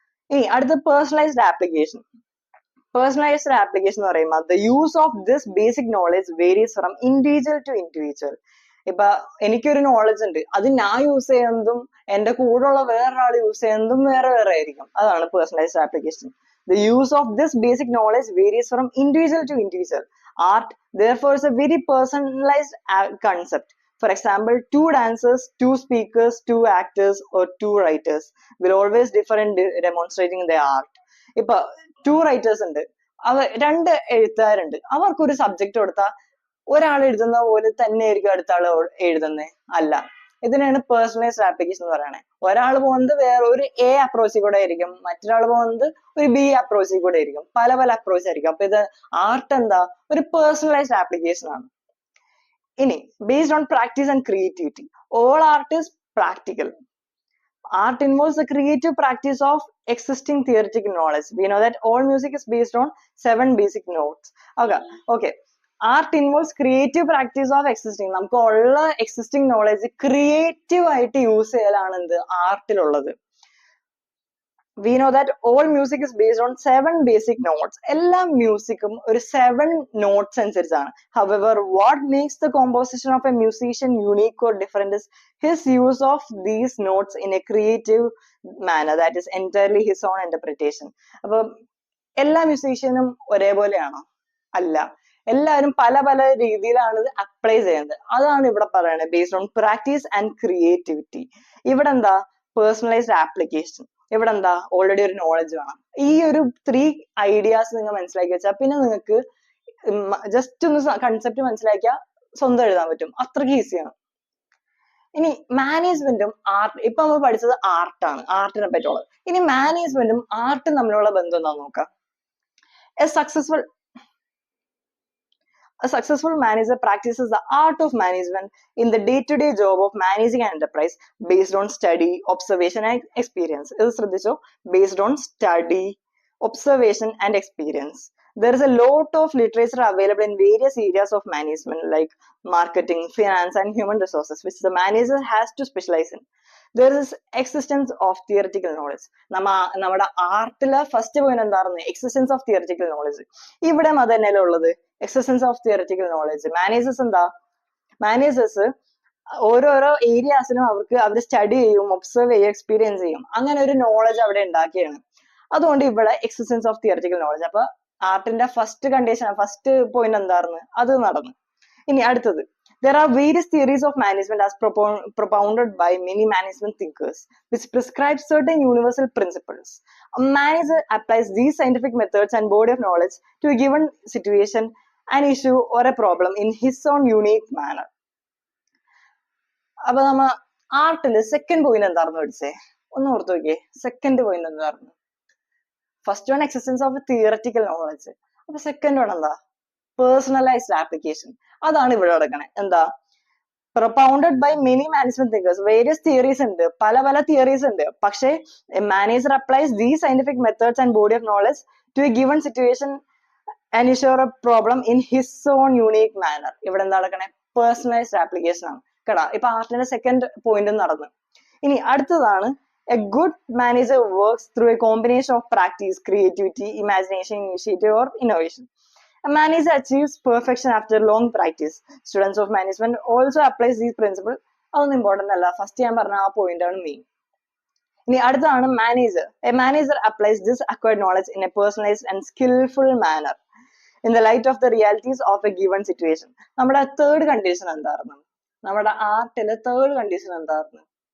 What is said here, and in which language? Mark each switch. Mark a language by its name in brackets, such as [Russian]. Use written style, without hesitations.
[Malayalam] ഇനി അടുത്ത [English] Personalised application. Personalised application [Malayalam] എന്ന് പറയുമ്പോൾ [English] The use of this basic knowledge varies from individual to individual. [Malayalam] ഇപ്പൊ എനിക്കൊരു നോളജ് ഉണ്ട്, അത് ഞാൻ യൂസ് ചെയ്യുന്നതും എന്റെ കൂടെയുള്ള വേറൊരാൾ യൂസ് ചെയ്യുന്നതും വേറെ വേറെ ആയിരിക്കും. അതാണ് personalised application. [English] The use of this basic knowledge varies from individual to individual. Art, therefore, is a very personalized concept. For example, 2 dancers, 2 speakers, 2 actors, or 2 writers will always differ in demonstrating their art. [Malayalam] ഇപ്പൊ 2 writers ഉണ്ട്, 2 എഴുത്തുകാരുണ്ട്. അവർക്കൊരു subject കൊടുത്താൽ ഒരാൾ എഴുതുന്ന പോലെ തന്നെ ആയിരിക്കും അടുത്ത ആൾ എഴുതുന്നത്? അല്ല. ഇതിനാണ് പേഴ്സണലൈസ്ഡ് ആപ്ലിക്കേഷൻ എന്ന് പറയുന്നത്. ഒരാൾ പോകുന്നത് വേറെ ഒരു എ അപ്രോച്ചിൽ കൂടെ ആയിരിക്കും, മറ്റൊരാൾ പോകുന്നത് ഒരു ബി അപ്രോച്ചിൽ കൂടെ ആയിരിക്കും. പല പല അപ്രോച്ച് ആയിരിക്കും. അപ്പൊ ഇത് ആർട്ട് എന്താ, ഒരു പേഴ്സണലൈസ്ഡ് ആപ്ലിക്കേഷൻ ആണ്. [English] ഇനി based on practice and creativity. All art is practical. Art involves the creative practice of existing theoretical knowledge. We know that all music is based on 7 basic notes. Okay. Art involves creative practice of existing. [Malayalam] നമുക്ക് ഉള്ള existing knowledge creative ആയിട്ട് use ചെയ്യലാണ് എന്ത്, ആർട്ടിലുള്ളത്. [English] We know that all music is based on 7 basic notes. [Malayalam] എല്ലാ മ്യൂസിക്കും ഒരു 7 notes അനുസരിച്ചാണ്. [English] However, what makes the composition of a musician unique or different is his use of these notes in a creative manner, that is entirely his own interpretation. [Malayalam] അപ്പൊ എല്ലാ മ്യൂസീഷ്യനും ഒരേപോലെയാണോ? അല്ല. എല്ലാവരും പല പല രീതിയിലാണ് ഇത് അപ്ലൈ ചെയ്യുന്നത്. അതാണ് ഇവിടെ പറയുന്നത്, [English] Based on practice and creativity. [Malayalam] ഇവിടെ എന്താ, പേഴ്സണലൈസ്ഡ് ആപ്ലിക്കേഷൻ. ഇവിടെ എന്താ, ഓൾറെഡി ഒരു നോളജ് വേണം. ഈ ഒരു 3 ഐഡിയാസ് നിങ്ങൾ മനസ്സിലാക്കി വെച്ചാൽ പിന്നെ നിങ്ങൾക്ക് ജസ്റ്റ് ഒന്ന് കൺസെപ്റ്റ് മനസ്സിലാക്കിയാൽ സ്വന്തം എഴുതാൻ പറ്റും, അത്രയ്ക്ക് ഈസിയാണ്. ഇനി മാനേജ്മെന്റും ആർട്ട്, ഇപ്പൊ നമ്മൾ പഠിച്ചത് ആർട്ടാണ്, ആർട്ടിനെ പറ്റിയുള്ളത്. ഇനി മാനേജ്മെന്റും ആർട്ടും തമ്മിലുള്ള ബന്ധം എന്താന്ന് നോക്കാം. [English] A successful manager practices the art of management in the day-to-day job of managing an enterprise based on study, observation and experience. [Malayalam] ഇത് ശ്രദ്ധിച്ചോ, [English] based on study, observation and experience. There is a lot of literature available in various areas of management like marketing, finance and human resources, which the manager has to specialize in. There is existence of theoretical knowledge. [Malayalam] നമ്മുടെ ആർട്ടിലെ first point എന്തായിരുന്നു? [English] Existence of theoretical knowledge. [Malayalam] ഇവിടെ അത് തന്നെയല്ലേ ഉള്ളത്, [English] Existence of theoretical knowledge. [Malayalam] Managers എന്താ, managers ഓരോരോ ഏരിയാസിനും അവർ study ചെയ്യും, observe ചെയ്യും, എക്സ്പീരിയൻസ് ചെയ്യും, അങ്ങനെ ഒരു നോളജ് അവിടെ ഉണ്ടാക്കിയാണ്. അതുകൊണ്ട് ഇവിടെ [English] Existence of theoretical knowledge. [Malayalam] അപ്പൊ ആർട്ടിന്റെ ഫസ്റ്റ് കണ്ടീഷൻ, ഫസ്റ്റ് പോയിന്റ് എന്തായിരുന്നു, അത് നടന്നു. ഇനി അടുത്തത്, [English] there are various theories of management as propounded by many management thinkers, which prescribe certain universal principles. A manager applies these scientific methods and body of knowledge to a given situation, an issue or a problem in his own unique manner. [Malayalam] അപ്പൊ നമ്മ ആർട്ടില് second point എന്തായിരുന്നു പഠിച്ചേ, ഒന്ന് ഓർത്ത് നോക്കിയേ. Second point എന്തായിരുന്നു? First one [English] Existence of theoretical knowledge. [Malayalam] അപ്പൊ second one എന്താ? Personalised application. അതാണ് ഇവിടെ നടക്കണേ. എന്താ? [English] Propounded by many management thinkers. Various theories [Malayalam] ഉണ്ട്, പല പല തിയറീസ് ഉണ്ട്. [English] പക്ഷേ manager applies these scientific methods and body of knowledge to a given situation and ensure a problem in his own unique manner. [Malayalam] ഇവിടെ എന്താ നടക്കണേ? പേഴ്സണലൈസ്ഡ് ആപ്ലിക്കേഷൻ ആണ് കേടാ. ഇപ്പൊ ആർട്ടിന്റെ സെക്കൻഡ് പോയിന്റ് നടന്നു. ഇനി അടുത്തതാണ്, [English] A good manager works through a combination of practice, creativity, imagination, initiative or innovation. A manager achieves perfection after long practice. Students of management also applies these principles. [Malayalam] അതൊന്നും important അല്ല, first ഞാൻ പറഞ്ഞ ആ point ആണ് main. ഇനി അടുത്താണ് manager. [English] A manager applies this acquired knowledge in a personalised and skilful manner in the light of the realities of a given situation. [Malayalam] നമ്മുടെ third condition എന്തായിരുന്നു? നമ്മുടെ ആർട്ടിലെ തേർഡ് കണ്ടീഷൻ എന്തായിരുന്നു?